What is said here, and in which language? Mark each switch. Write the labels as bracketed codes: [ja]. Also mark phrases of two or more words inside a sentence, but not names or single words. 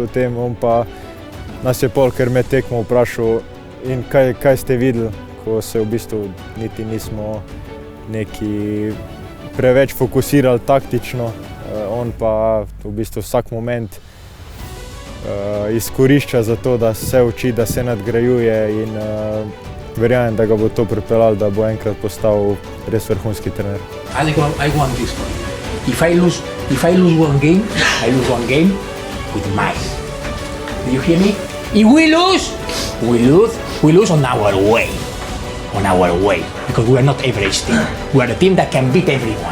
[sl] tem, on pa nas je pol, ker me tekmo vprašal, in kaj ste videli, ko se v bistvu niti nismo neki preveč fokusirali taktično, on pa v bistvu vsak moment izkorišča za to, da se uči, da se nadgrajuje in verjamem, da ga bo to pripeljalo, da bo enkrat postal res vrhunski trener. [en] I want this one. If I lose one game, I lose one game with mice. Do you hear me? If we lose on our way. On our way, because we are not average team. We are a team that can beat everyone.